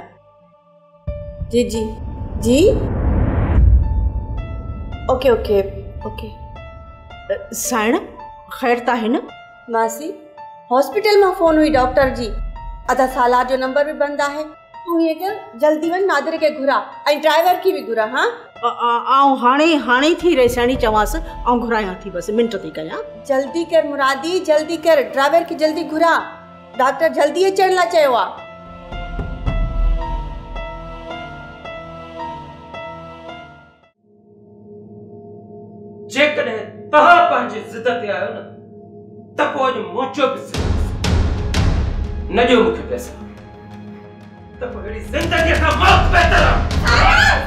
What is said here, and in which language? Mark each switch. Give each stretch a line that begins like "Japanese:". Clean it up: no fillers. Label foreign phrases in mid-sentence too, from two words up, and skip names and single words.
Sindhi: जी जी जी, ओके ओके ओके। साइण ख़ैर त आहे न? मासी हॉस्पिटल मां फ़ोन हुई डॉक्टर जी, अदा सालार जो नंबर भी बंद आहे। तूं हीअं कर, जल्दी वञ नादिर खे घुरा ऐं ड्राइवर की भी घुरा। हाँ आऊं हाणे थी रेसाणी चवांसि, ऐं घुरायां थी, बसि मिंट थी कयां। जल्दी कर मुरादी, जल्दी कर, ड्राइवर खे जल्दी घुरा, डॉक्टर जल्दी अचण लाइ चयो आहे। जेकॾहिं तव्हां पंहिंजी ज़िद ते आहियो न, त पोइ अॼु मुंहिंजो बि न ॾियो मूंखे पैसा, त पोइ अहिड़ी ज़िंदगीअ खां मौत बहितर आहे।